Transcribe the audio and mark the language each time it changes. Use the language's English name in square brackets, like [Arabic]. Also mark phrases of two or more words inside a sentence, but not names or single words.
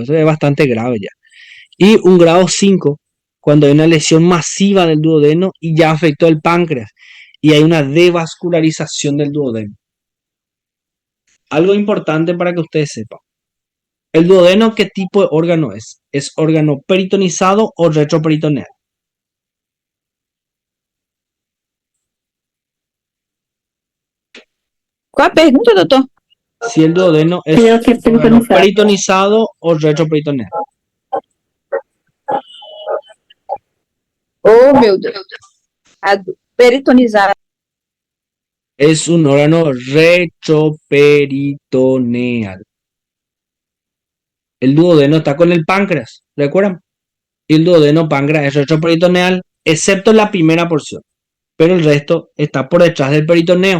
[Spanish] Eso es bastante grave ya. Y un grado 5, cuando hay una lesión masiva del duodeno y ya afectó el páncreas y hay una devascularización del duodeno. Algo importante para que ustedes sepan. ¿El duodeno qué tipo de órgano es? ¿Es órgano peritonizado o retroperitoneal? [Portuguese] Qual a pergunta, doutor? [Spanish] Si el duodeno es Creo que órgano peritonizado. peritonizado o retroperitoneal. [Portuguese] Oh, meu Deus. [Spanish] Peritonizado. Es un órgano retroperitoneal. El duodeno está con el páncreas, ¿recuerdan? Y el duodeno páncreas es retroperitoneal, excepto la primera porción, pero el resto está por detrás del peritoneo.